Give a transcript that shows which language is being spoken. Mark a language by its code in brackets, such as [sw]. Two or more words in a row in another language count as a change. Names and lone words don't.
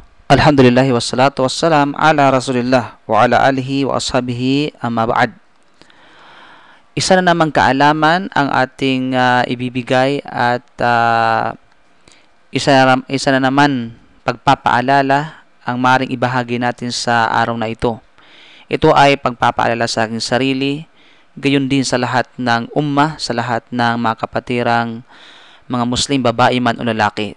[ar] الحمد لله والصلاة والسلام على رسول الله وعلى آله وأصحابه أما بعد. [tl] Isa na namang kaalaman ang ating ibibigay at isa na naman pagpapaalala ang maring ibahagi natin sa araw na ito. Ito ay pagpapaalala sa aking sarili, gayon din sa lahat ng ummah, sa lahat ng mga kapatirang mga Muslim, babae man o lalaki.